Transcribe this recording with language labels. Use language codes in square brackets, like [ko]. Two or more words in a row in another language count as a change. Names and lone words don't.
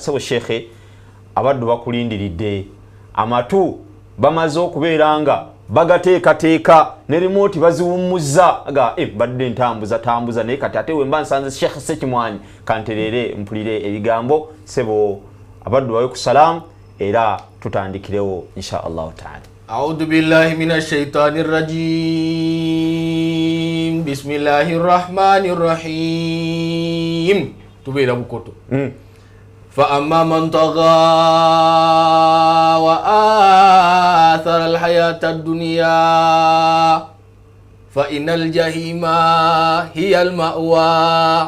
[lg] Sebo Sheikh abaddu bakulindiridde amatu bamaze okubeera nga bagateekateeka ne remote baziwummuza ga badde ntambuza naye kati ate wemba nsanze Sheikh Ssekimwanyi kantereere mpulire ebigambo. Sebo abaddu bawe ku Salamu era tutandikirewo [ar] إن شاء الله تعالى. أعوذ بالله من الشيطان الرجيم بسم الله الرحمن الرحيم تبيل أبو كتو فأما من طغى وآثر الحياة الدنيا فإن الجحيم هي المأوى.